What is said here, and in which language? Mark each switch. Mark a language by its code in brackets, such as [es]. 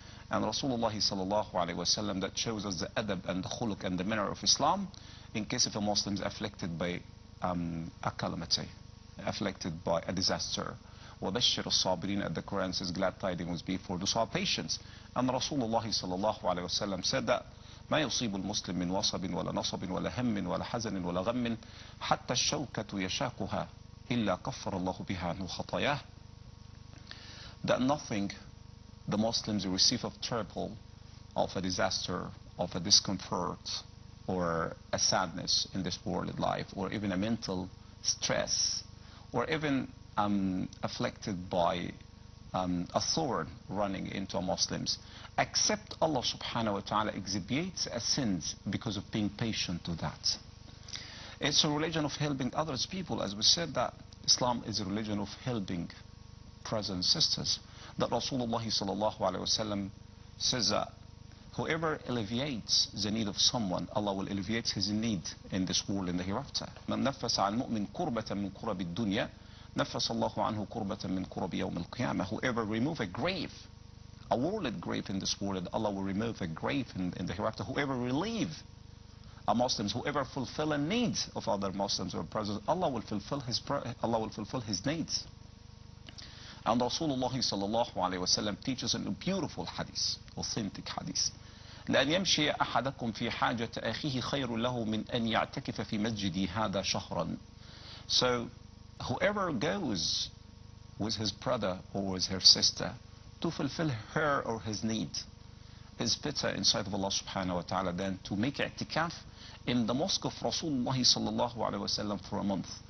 [en] And Rasulullah sallallahu alaihi wasallam that shows us the adab and the khuluq and the manner of Islam in case if a Muslim is afflicted by a calamity, afflicted by a disaster. [ar] وَبَشِّرُ الصَّابِرِينَ, [en] the Quran says glad tidings be for those who are patient. And Rasulullah sallallahu alaihi wasallam said that [ar] ما يصيب المسلم من وصب ولا نصب ولا هم ولا حزن ولا غم حتى الشوكة يشاكها إلا كفر الله بها عنه خطاياه. [en] That nothing the Muslims receive of trouble, of a disaster, of a discomfort, or a sadness in this world life, or even a mental stress, or even afflicted by a thorn running into Muslims, except Allah subhanahu wa ta'ala expiates a sins because of being patient to that. It's a religion of helping others people. As we said, that Islam is a religion of helping brothers and sisters. That Rasulullah sallallahu alayhi wasallam says that whoever alleviates the need of someone, Allah will alleviate his need in this world and the hereafter. [ar] من نفس عن مؤمن كربة من كرب الدنيا نفس الله عنه كربة من كرب يوم القيامة. [en] Whoever remove a grave, a worldly grave in this world, Allah will remove a grave in the hereafter. Whoever relieve a Muslims, whoever fulfill a need of other Muslims or brothers, Allah will fulfill his needs. And Rasulullah sallallahu alayhi wa sallam teaches in a beautiful hadith, authentic hadith. [ar] لأن يمشي أحدكم في حاجة أخيه خير له من أن يعتكف في مسجدي هذا شهرا. [en] So whoever goes with his brother or with her sister to fulfill her or his need is better in sight of Allah subhanahu wa ta'ala than to make i'tikaf in the mosque of Rasulullah sallallahu alayhi wa sallam for a month.